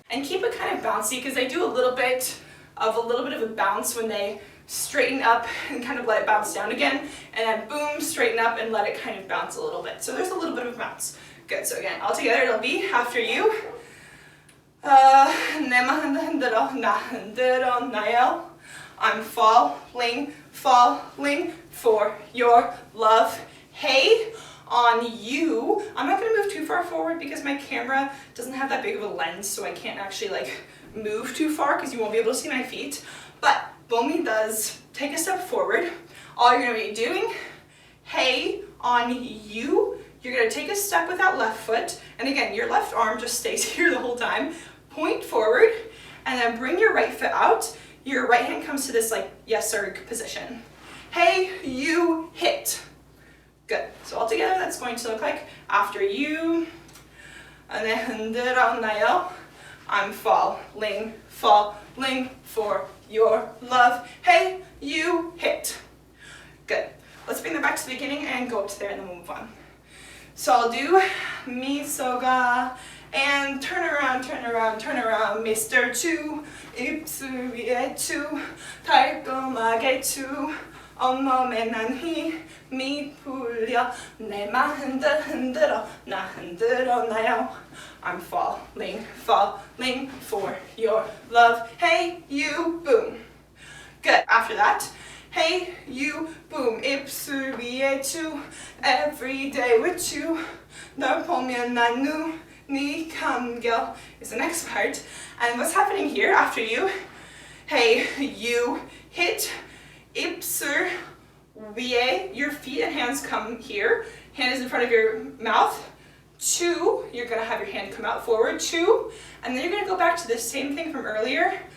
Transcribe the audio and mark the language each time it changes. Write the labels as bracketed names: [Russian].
[English] And keep it kind of bouncy because they do a little bit of a bounce when they straighten up and kind of let it bounce down again, and then boom, straighten up and let it kind of bounce a little bit. So there's a little bit of a bounce. Good. So again, all together it'll be after you. [Korean] 내 맘 흔들어 나 흔들어 나요. [English] I'm falling for your love. Hey, on you. I'm not going to move too far forward because my camera doesn't have that big of a lens, so I can't actually move too far because you won't be able to see my feet. But Bomi does take a step forward. All you're going to be doing, hey, on you. You're going to take a step with that left foot. And again, your left arm just stays here the whole time. Point forward and then bring your right foot out. Your right hand comes to this yes sir position. Hey, you hit. Good. So all together that's going to look like after you. [Korean] 내 흔들었나요? [English] I'm falling, falling for your love. Hey, you hit. Good. Let's bring that back to the beginning and go up to there and then we'll move on. So I'll do [Korean] 미소가 [English] and turn around, [Korean] 미스터츄 입술 위에 츄 달콤하게 츄 온몸에 난 힘이 풀려 내맘 흔들어 나 흔들었나요? [English] I'm falling, falling for your love. Hey, you, boom. Good. After that, hey, you, boom. [Korean] 입술 위에 츄 [English] every day with you. [Korean] 널 보면 난 눈이 감겨 [English] is the next part. And what's happening here after you? Hey, you hit [Korean] 입술 위에. [English] Your feet and hands come here. Hand is in front of your mouth. Two, you're going to have your hand come out forward. Two, and then you're going to go back to the same thing from earlier.